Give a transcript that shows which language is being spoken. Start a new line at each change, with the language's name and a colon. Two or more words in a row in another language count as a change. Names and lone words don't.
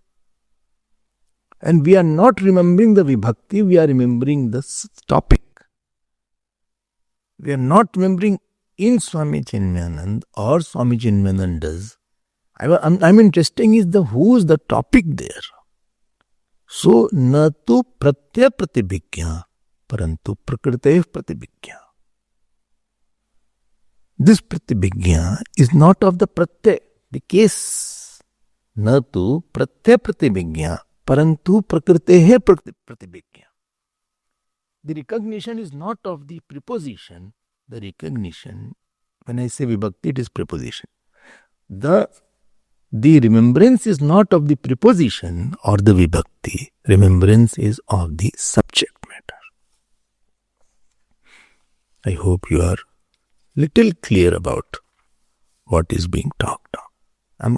English: And we are not remembering the Vibhakti, we are remembering the topic. We are not remembering in Swami Chinmayanand or Swami Chinmayanand does. I'm interested is who is the topic there. So,
Sanskrit: na tu pratyaya pratibhigya, parantu prakritev pratibhigya.
English: This pratibhigya is not of the pratyaya, the case.
Sanskrit: Na tu pratyaya pratibhigya, parantu prakritev pratibhigya.
English: The recognition is not of the preposition. The recognition, when I say vibhakti, it is preposition. The remembrance is not of the preposition or the vibhakti. Remembrance is of the subject matter. I hope you are little clear about what is being talked of.